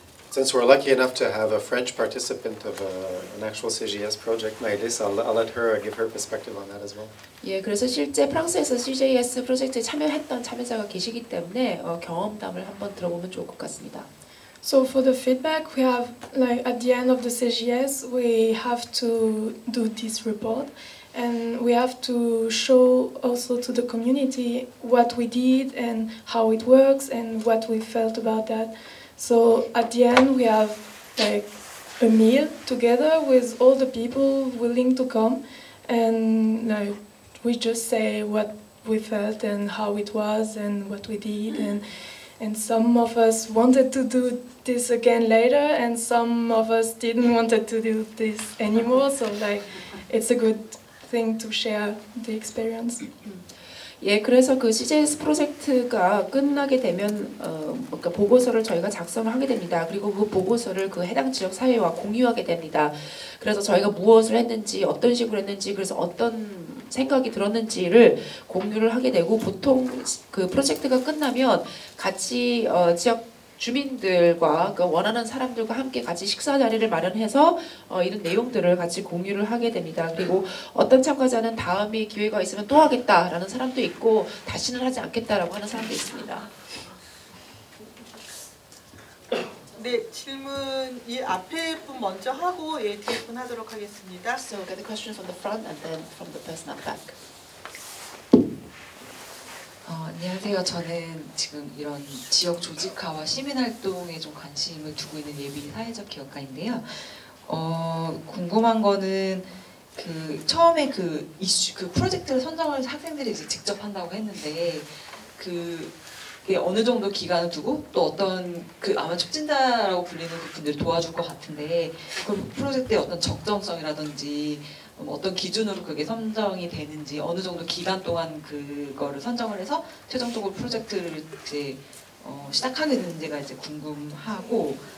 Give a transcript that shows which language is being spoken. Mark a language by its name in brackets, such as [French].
[English] Since we're lucky enough to have a French participant of an actual CGS project, Maëlys, I'll let her give her perspective on that as well. [Korean] 예, 그래서 실제 프랑스에서 CGS 프로젝트에 참여했던 참여자가 계시기 때문에 경험담을 한번 들어보면 좋을 것 같습니다. [English] So for the feedback, we have like at the end of the CGS, we have to do this report, and we have to show also to the community what we did and how it works and what we felt about that. So at the end, we have like a meal together with all the people willing to come, and like we just say what we felt and how it was and what we did, and some of us wanted to do this again later, and some of us didn't wanted to do this anymore. So like it's a good thing to share the experience. [Korean] 예, 그래서 그 CGS 프로젝트가 끝나게 되면 그러니까 보고서를 저희가 작성을 하게 됩니다. 그리고 그 보고서를 그 해당 지역 사회와 공유하게 됩니다. 그래서 저희가 무엇을 했는지, 어떤 식으로 했는지, 그래서 어떤 생각이 들었는지를 공유를 하게 되고 보통 그 프로젝트가 끝나면 같이 지역 주민들과 그 원하는 사람들과 함께 같이 식사 자리를 마련해서 이런 내용들을 같이 공유를 하게 됩니다. 그리고 어떤 참가자는 다음에 기회가 있으면 또 하겠다라는 사람도 있고 다시는 하지 않겠다라고 하는 사람도 있습니다. 네, 질문 이 앞에 분 먼저 하고 예, 뒤에 분 하도록 하겠습니다. [English] So get the question from the front and then from the person at the back. [Korean] 안녕하세요. 저는 지금 이런 지역 조직화와 시민활동에 좀 관심을 두고 있는 예비 사회적 기업가인데요. 궁금한 거는 그 처음에 그 이슈, 그 프로젝트를 선정을 학생들이 이제 직접 한다고 했는데 그게 어느 정도 기간을 두고 또 어떤 그 아마 촉진자라고 불리는 분들이 도와줄 것 같은데 그 프로젝트의 어떤 적정성이라든지 어떤 기준으로 그게 선정이 되는지 어느 정도 기간 동안 그거를 선정을 해서 최종적으로 프로젝트를 이제 시작하게 되는지가 이제 궁금하고